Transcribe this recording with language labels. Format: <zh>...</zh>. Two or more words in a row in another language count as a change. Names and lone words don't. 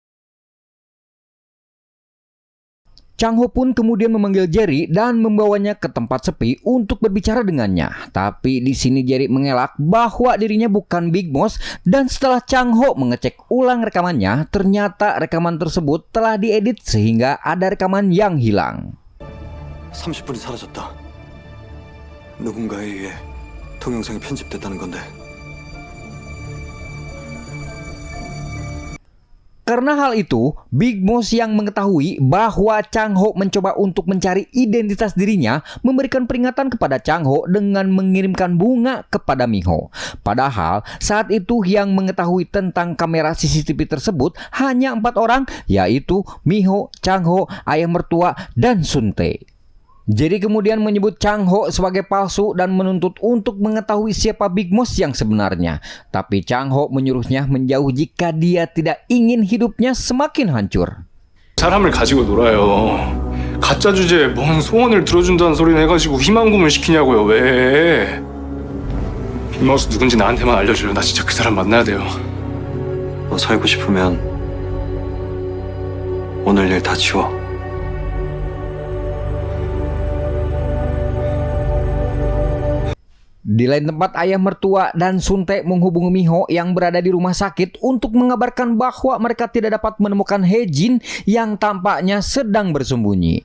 <id>Chang Ho pun kemudian memanggil Jerry dan membawanya ke tempat sepi untuk berbicara dengannya. Tapi di sini Jerry mengelak bahwa dirinya bukan Big Moss, dan setelah Chang Ho mengecek ulang rekamannya, ternyata rekaman tersebut telah diedit sehingga ada rekaman yang hilang.</id> <ko>30분이 사라졌다. 누군가에 의해 동영상이 편집됐다는 건데.</ko> <id>Karena hal itu, Big Moss yang mengetahui bahwa Chang Ho mencoba untuk mencari identitas dirinya, memberikan peringatan kepada Chang Ho dengan mengirimkan bunga kepada Miho. Padahal saat itu yang mengetahui tentang kamera CCTV tersebut hanya 4 orang, yaitu Miho, Chang Ho, ayah mertua, dan Sun Tae. Jerry kemudian menyebut Chang Ho sebagai palsu dan menuntut untuk mengetahui siapa Big Moss yang sebenarnya. Tapi Chang Ho menyuruhnya menjauh jika dia tidak ingin hidupnya semakin hancur.</id> <ko>사람을 가지고 놀아요. 가짜 주제에 뭔 소원을 들어준다는 소리는 해가지고 희망고문 시키냐고요. 왜? 빅마우스 누군지 나한테만 알려줘요. 나 진짜 그 사람 만나야 돼요. 너 살고 싶으면 오늘 일 다 지워.</ko> <id>Di lain tempat, ayah mertua dan Sun Tae menghubungi Miho yang berada di rumah sakit untuk mengabarkan bahwa mereka tidak dapat menemukan Hye-jin yang tampaknya sedang bersembunyi.</id>